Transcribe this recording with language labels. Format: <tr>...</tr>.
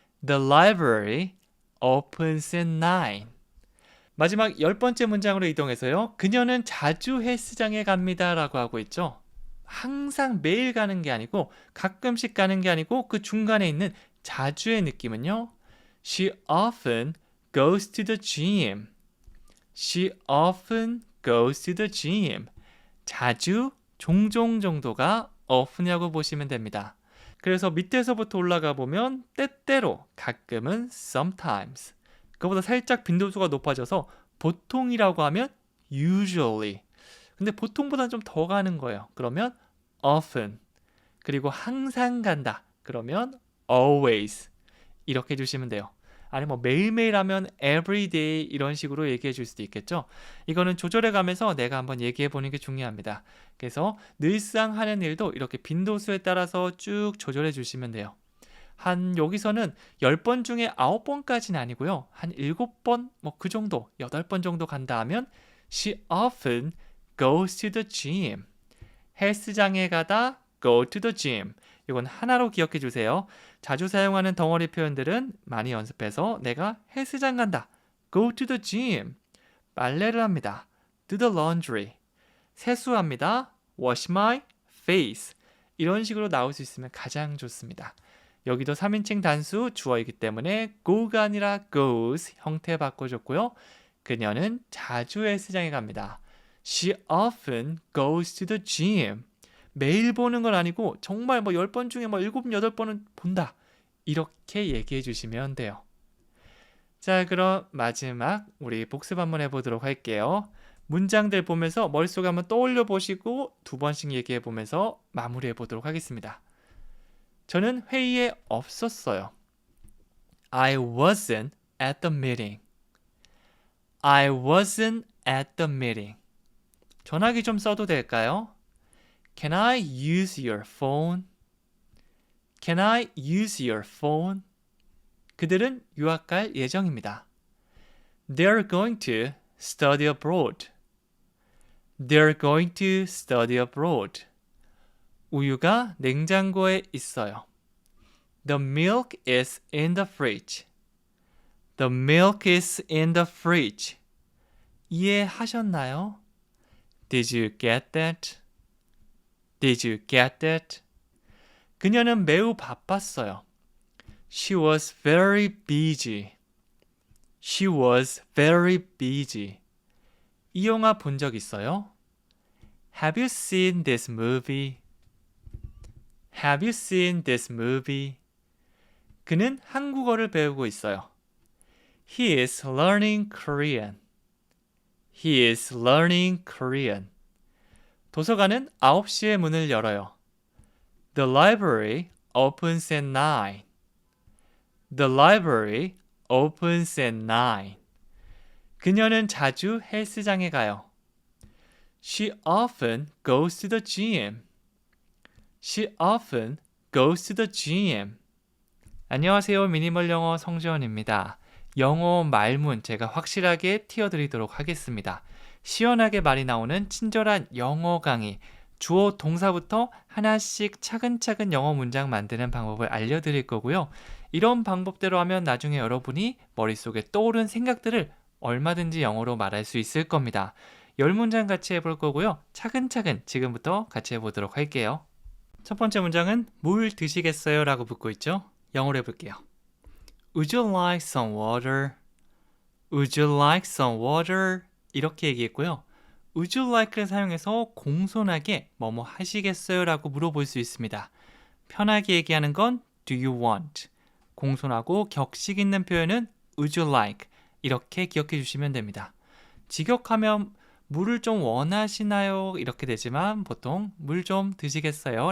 <en>The library opens at 9.</en> <ko>마지막 10번째 문장으로 이동해서요. 그녀는 자주 헬스장에 갑니다 라고 하고 있죠. 항상 매일 가는 게 아니고 가끔씩 가는 게 아니고 그 중간에 있는 자주의 느낌은요.</ko> <en>She often goes to the gym. She often goes to the gym.</en> <ko>자주, 종종 정도가 often이라고 보시면 됩니다. 그래서 밑에서부터 올라가 보면 때때로, 가끔은 sometimes. 그거보다 살짝 빈도수가 높아져서 보통이라고 하면 usually. 근데 보통보다는 좀 더 가는 거예요. 그러면 often. 그리고 항상 간다. 그러면 always. 이렇게 해주시면 돼요. 아니 뭐 매일매일 하면</ko> <en>every day</en> <ko>이런 식으로 얘기해 줄 수도 있겠죠. 이거는 조절해 가면서 내가 한번 얘기해 보는 게 중요합니다. 그래서 늘상 하는 일도 이렇게 빈도수에 따라서 쭉 조절해 주시면 돼요. 한 여기서는 10번 중에 9번까지는 아니고요. 한 7번 뭐 그 정도 8번 정도 간다 하면</ko> <en>She often goes to the gym.</en> <ko>헬스장에 가다</ko> <en>go to the gym.</en> <ko>이건 하나로 기억해 주세요. 자주 사용하는 덩어리 표현들은 많이 연습해서 내가 헬스장 간다.</ko> <en>Go to the gym.</en> <ko>빨래를 합니다.</ko> <en>Do the laundry.</en> <ko>세수합니다.</ko> <en>Wash my face.</en> <ko>이런 식으로 나올 수 있으면 가장 좋습니다. 여기도 3인칭 단수 주어이기 때문에 go가 아니라 goes 형태 바꿔줬고요. 그녀는 자주 헬스장에 갑니다.</ko> <en>She often goes to the gym.</en> <ko>매일 보는 건 아니고 정말 뭐 10번 중에 뭐 7, 8번은 본다. 이렇게 얘기해 주시면 돼요. 자, 그럼 마지막 우리 복습 한번 해보도록 할게요. 문장들 보면서 머릿속에 한번 떠올려 보시고 2번씩 얘기해 보면서 마무리해 보도록 하겠습니다. 저는 회의에 없었어요.</ko> <en>I wasn't at the meeting. I wasn't at the meeting.</en> <ko>전화기 좀 써도 될까요?</ko> <en>Can I use your phone? Can I use your phone?</en> <ko>그들은 유학 갈 예정입니다.</ko> <en>They're going to study abroad. They're going to study abroad.</en> <ko>우유가 냉장고에 있어요.</ko> <en>The milk is in the fridge. The milk is in the fridge.</en> <ko>이해하셨나요?</ko> <en>Did you get that? Did you get that?</en> <ko>그녀는 매우 바빴어요.</ko> <en>She was very busy. She was very busy.</en> <ko>이 영화 본 적 있어요?</ko> <en>Have you seen this movie? Have you seen this movie?</en> <ko>그는 한국어를 배우고 있어요.</ko> <en>He is learning Korean. He is learning Korean.</en> <ko>도서관은 9시에 문을 열어요.</ko> <en>The library opens at 9. The library opens at 9.</en> <ko>그녀는 자주 헬스장에 가요.</ko> <en>She often goes to the gym. She often goes to the gym.</en> <ko>안녕하세요. 미니멀 영어 성지원입니다. 영어 말문 제가 확실하게 띄워드리도록 하겠습니다. 시원하게 말이 나오는 친절한 영어 강의, 주어 동사부터 하나씩 차근차근 영어 문장 만드는 방법을 알려드릴 거고요. 이런 방법대로 하면 나중에 여러분이 머릿속에 떠오른 생각들을 얼마든지 영어로 말할 수 있을 겁니다. 10문장 같이 해볼 거고요. 차근차근 지금부터 같이 해보도록 할게요. 첫 번째 문장은 물 드시겠어요? 라고 묻고 있죠. 영어로 해볼게요.</ko> <en>Would you like some water? Would you like some water?</en> <ko>이렇게 얘기했고요. Would you like를 사용해서 공손하게 뭐뭐 하시겠어요? 라고 물어볼 수 있습니다. 편하게 얘기하는 건</ko> <en>Do you want?</en> <ko>공손하고 격식 있는 표현은</ko> <en>Would you like?</en> <ko>이렇게 기억해 주시면 됩니다. 직역하면 물을 좀 원하시나요? 이렇게 되지만 보통 물 좀 드시겠어요?</ko>